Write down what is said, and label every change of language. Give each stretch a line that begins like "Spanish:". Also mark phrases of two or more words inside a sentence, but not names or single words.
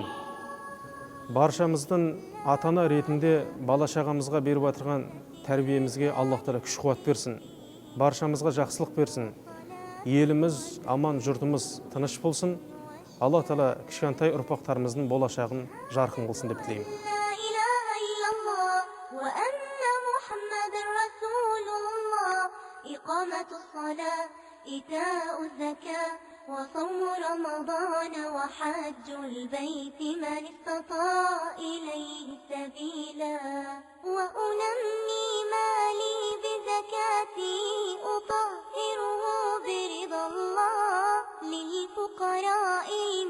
Kazakh: Баршамыздың ата-ана ретінде бала-шағамызға беріп отырған тәрбиемізге Аллах Тағала күш-қуат берсін. Баршамызға жақсылық берсін. Еліміз аман, жұртымыз тыныш болсын. Аллах Тағала кішкентай ұрпақтарымыздың болашағын жарқын қылсын деп тілеймін.
Arabic: إقامة الصلاة إيتاء الزكاة وصوم رمضان وحج البيت من استطاع إليه سبيلا وأنمي مالي بزكاتي أطهره برضا الله للفقراء